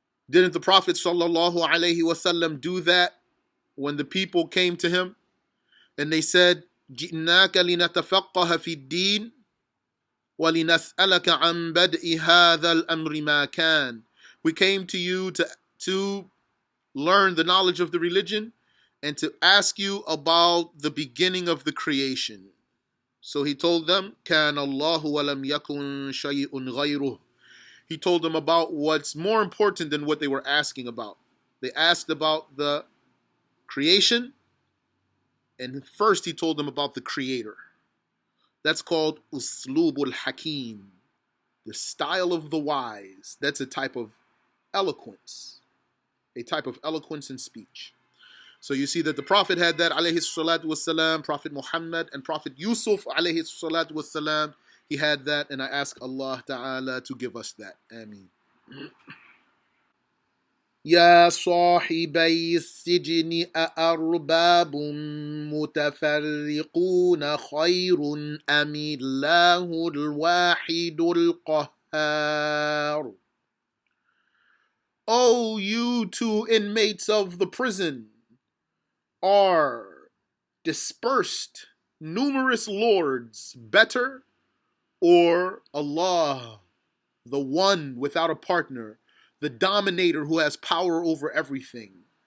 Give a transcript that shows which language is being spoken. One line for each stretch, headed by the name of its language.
English: Didn't the Prophet sallallahu alayhi wasallam do that when the people came to him and they said,
Arabic: جِئْنَاكَ لِنَتَفَقَّهَ فِي الدِّينِ وَلِنَسْأَلَكَ عَنْ بَدْءِ هَذَا الْأَمْرِ مَا كَانَ.
English: We came to you to learn the knowledge of the religion and to ask you about the beginning of the creation. So he told them,
Arabic: كَانَ اللَّهُ وَلَمْ يَكُنْ شَيْءٌ غَيْرُهُ.
English: He told them about what's more important than what they were asking about. They asked about the creation, and first he told them about the Creator. That's called uslubul hakim, the style of the wise. That's a type of eloquence in speech. So you see that the Prophet had that, alayhi salatu wasalam, Prophet Muhammad and Prophet Yusuf, alayhi salatu wasalam, he had that, and I ask Allah Ta'ala to give us that. Ameen.
Arabic: يا صاحبي السجن أأرباب متفرقون خير أم الله الواحد القهار.
English: O you two inmates of the prison, are dispersed numerous lords better, or Allah, the one without a partner, the dominator who has power over everything?